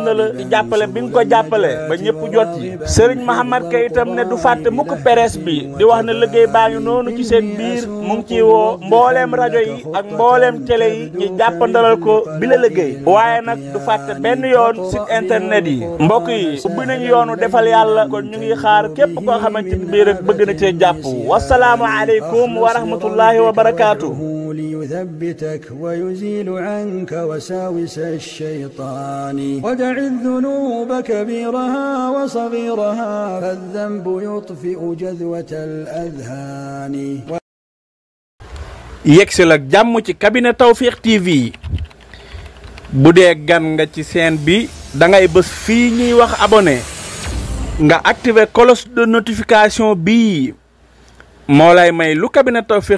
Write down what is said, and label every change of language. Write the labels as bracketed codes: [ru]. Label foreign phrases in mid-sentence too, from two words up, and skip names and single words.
[wo] na la ci jàppale bi nga ko jàppale ba ñëpp jot yi Serigne Mohamed Ka itam ne du fàtte mukk presse bi di wax ne liggéey baa ngi noonu ci seen biir mu ngi ciy woo mbooleem rajo yi ak mbooleem télé yi ñu jàppandalal ko bi la liggéey waaye nag du fàtte benn yoon [fr] site internet [wo] yi mbokk yi ubbi nañu yoonu defal yàlla kon ñu ngi xaar képp koo xamante ni bii rek bëgg na cee jàpp [ar] والسلام عليكم ورحمة الله وبركاته. ليثبتك ويزيل عنك وساوس الشيطان ودع الذنوب كبيرها وصغيرها فالذنب يطفئ جذوة الأذهان [wo] yegsil ak jàmm ci cabinet Tawfekh TV bu dee gan nga ci chaîne bi da ngay bës fii ñuy wax abonné nga [fr] activer cloche de notification [wo] bii moo lay may lu cabinet Tawfekh